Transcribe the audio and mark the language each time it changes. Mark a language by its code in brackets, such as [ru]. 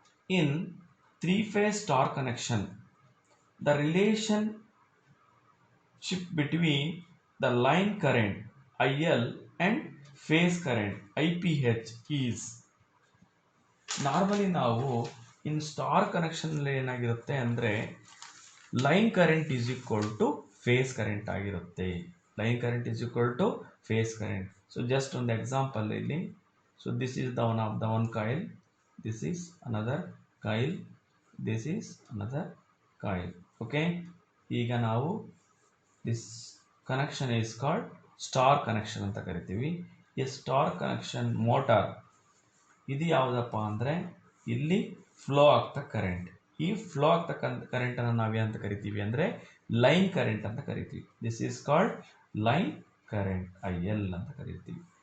[en] In three-phase star connection, the relationship between the line current IL and phase current IPH is. Normally [kn] ನಾವು [en] in star connection [kn] ಏನಾಗಿರುತ್ತೆ ಅಂದರೆ [en] line current is equal to phase current [kn] ಆಗಿರುತ್ತೆ. [en] Line current is equal to phase current. So just [kn] ಒಂದು [en] example [kn] ಇಲ್ಲಿ. [en] So this is the one coil, this is another coil, this is another coil. Okay, [kn] ಈಗ ನಾವು [en] this connection is called star connection [kn] ಅಂತ ಕರಿತೀವಿ. ಈ star connection motor ಇದು ಯಾವುದಪ್ಪ ಅಂದರೆ ಇಲ್ಲಿ ಫ್ಲೋ ಆಗ್ತಾ ಕರೆಂಟ್. ಈ ಫ್ಲೋ ಆಗ್ತಕ್ಕಂಥ ಕರೆಂಟನ್ನು ನಾವೇನಂತ ಕರಿತೀವಿ ಅಂದರೆ ಲೈನ್ ಕರೆಂಟ್ ಅಂತ ಕರಿತೀವಿ. [en] this is called line current IL [kn] ಅಂತ ಕರಿತೀವಿ.